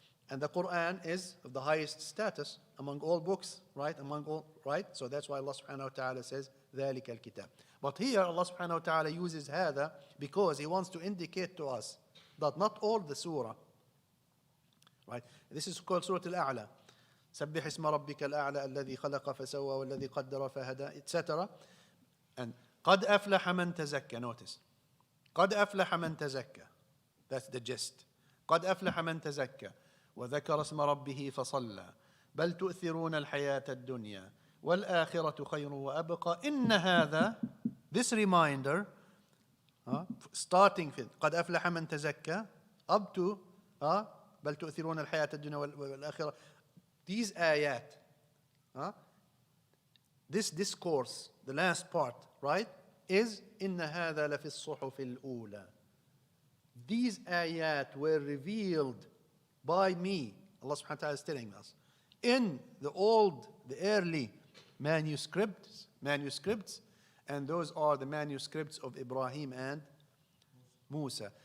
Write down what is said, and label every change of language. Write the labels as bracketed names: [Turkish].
[English] And the Quran is of the highest status among all books, right? So that's why Allah subhanahu wa ta'ala says [Arabic] ذَلِكَ الْكِتَابِ. [English] But here Allah subhanahu wa ta'ala uses هذا because He wants to indicate to us that not all the surah, right? This is called Surat Al-Aala. [Arabic] سبح اسم ربك الأعلى الذي خلق فسوى والذي قدر فهدى, etc. And قد أفلح من تزكى. [English] Notice. [Arabic] قد أفلح من تزكى. [English] That's the gist. [Arabic] قد أفلح من تزكى وذكر اسم ربه فصلى بل تؤثرون الحياة الدنيا والآخرة خير وأبقى إن هذا, [English] this reminder, starting with [Arabic] قد أفلح من تزكى [English] up to [Arabic] بل تؤثرون الحياة الدنيا والآخرة. [English] These ayat, this discourse, the last part, right, is [Arabic] إن هذا لفي الصحف الأولى. [English] These ayat were revealed by me. Allah subhanahu wa ta'ala is telling us in the early manuscripts, and those are the manuscripts of Ibrahim and Musa.